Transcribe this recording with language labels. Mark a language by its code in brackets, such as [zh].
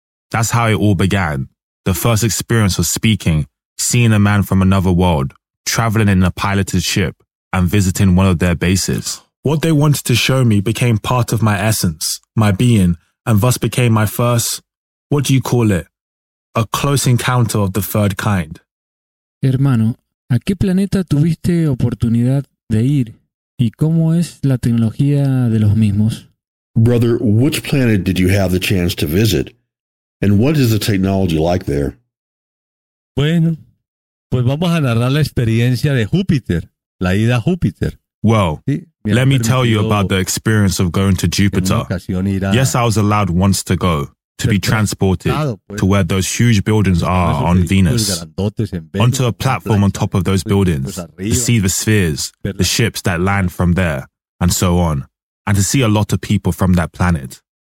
[en] That's how it all began. The first experience of speaking, seeing a man from another world, traveling in a piloted ship, and visiting one of their bases. What they wanted to show me became part of my essence, my being, and thus became my first, what do you call it? A close encounter of the third kind. [es] Hermano, ¿a qué planeta tuviste oportunidad de ir? ¿Y cómo es la tecnología de los mismos? [en] Brother, which planet did you have the chance to visit? And what is the technology like there? [es] Bueno, pues vamos a narrar la experiencia de Júpiter, la ida a Júpiter. [en] Well, let me tell you about the experience of going to Jupiter. Yes, I was allowed once to go, to be transported to where those huge buildings are on Venus, onto a platform on top of those buildings, to see the spheres, the ships that land from there, and so on, and to see a lot of people from that planet.